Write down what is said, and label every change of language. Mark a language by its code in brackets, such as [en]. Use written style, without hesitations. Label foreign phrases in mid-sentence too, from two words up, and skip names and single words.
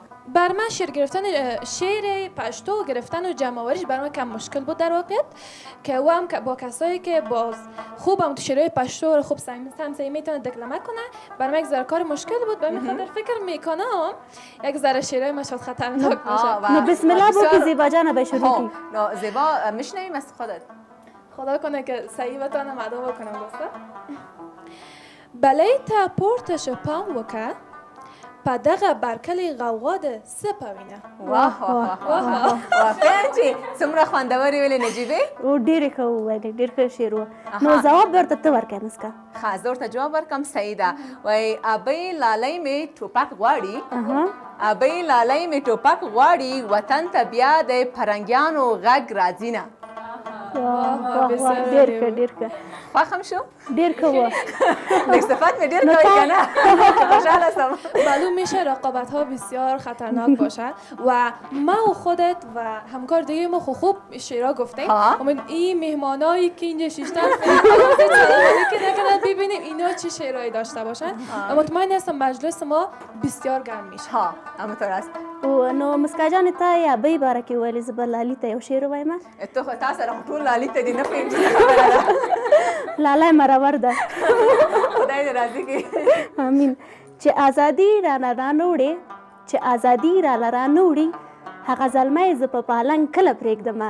[fa] بر من شعر پشتو گرفتن و جمع آوریش بر من کم مشکل بود در واقعیت که او هم با کسایی که باز خوبم تو شعرهای پشتو رو خوب سعی میتونه دکلمه کنه بر من یک ذره کار مشکل بود. به خاطر فکر میکنم یک ذره شعرهای مشهد خطرناک باشه. نو [ar] بسم الله [fa] بگو زیبا جان به شروع کی. نو زیبا میشنویم از خودت. خدا کنه که صحیح بتونم ادا بکنم دوستا. [ps] بلې ته پورته شه پام وکه په دغه برکلې غوغا د څه په وینه. واه واقعا چې څومره خوندورې ویلې نجیبې. ډېرې ښه وویلې، ډېر ښه شعر و. نو ځواب ورته ته ورکړې مسکا. ښه زه ورته جواب ورکړم. صحیح ده. وایي ابۍ لالی مې ټوپک غواړي، ابۍ لالی مې ټوپک غواړي، وطن ته بیا د پرنګیانو غږ راځي نه. ډېر ښه ډېر ښه. خوښ هم شو؟ ډېر ښه و. لږ صفت مې ډېر کوي که نه؟ خوشحاله شم. [fa] معلوم میشه رقابت ها بسیار خطرناک باشد و ما و خودت و همکار دیگه ما خوب شعرها گفتیم. این مهمانایی که اینجا شیشتن که نکنن ببینیم اینا چه شعرهایی داشته باشن و مطمئن هستم مجلس ما بسیار گرم میشه. ها همونطور است. [ps] نو مسکا جان ته یا ابۍ باره کې ویلې، زه به لالي ته یو شعر ووایم. ته خو تا سره ټول لالي ته دې نه پوهېږم چې خبره ده. لالی مرور ده. خدای دې راضي کړي. امین. چې ازادي رانه رانوړې، چې ازادي راله رانوړي، هغه زلمی زه په پالنګ کله پرېږدمه.